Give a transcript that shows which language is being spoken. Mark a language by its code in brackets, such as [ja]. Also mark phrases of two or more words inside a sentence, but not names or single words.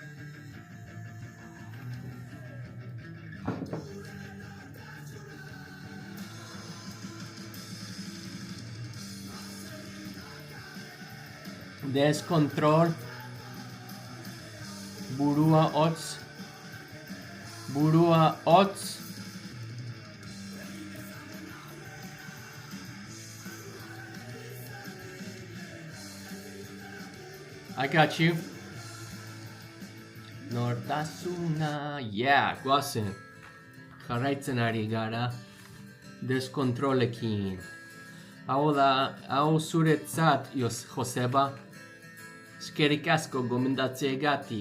[eu] Descontrol. Burua Ots. Burua Ots. [en] I got you. [eu] Nortasuna. Yeah, goazen. Jarraitzen ari gara. Deskontrolekin. Hau da, hau zuretzat, Joseba. Eskerrik asko gomendatzeagatik.